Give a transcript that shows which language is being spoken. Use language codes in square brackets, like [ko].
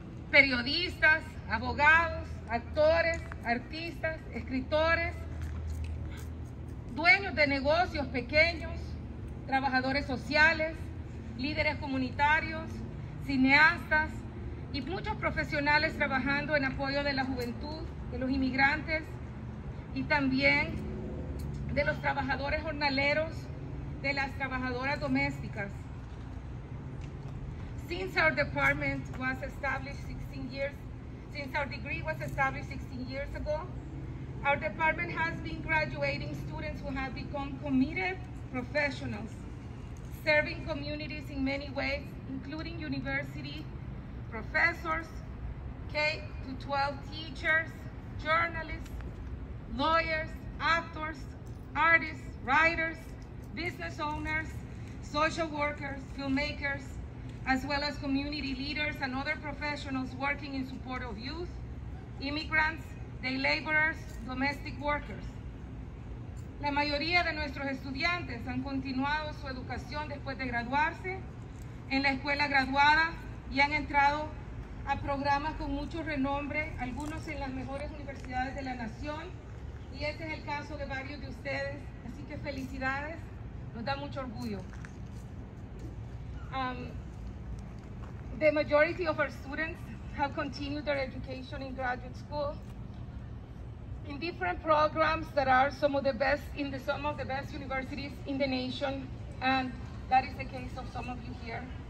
[es] periodistas, abogados, actores, artistas, escritores, dueños de negocios pequeños, trabajadores sociales, líderes comunitarios, cineastas, y muchos profesionales trabajando en apoyo de la juventud, de los inmigrantes y también de los trabajadores jornaleros, de las trabajadoras domésticas. [en] Since our department was established 16 years, since our degree was established 16 years ago, our department has been graduating students who have become committed professionals, serving communities in many ways, including university professors, K-12 teachers, journalists, lawyers, actors, artists, writers, business owners, social workers, filmmakers, as well as community leaders and other professionals working in support of youth, immigrants, day laborers, domestic workers. [es] La mayoría de nuestros estudiantes han continuado su educación después de graduarse en la escuela graduada y han entrado a programas con mucho renombre, algunos en las mejores universidades de la nación, y este es el caso de varios de ustedes, así que felicidades, nos da mucho orgullo. [en] The majority of our students have continued their education in graduate school in different programs that are some of the best universities in the nation, and that is the case of some of you here.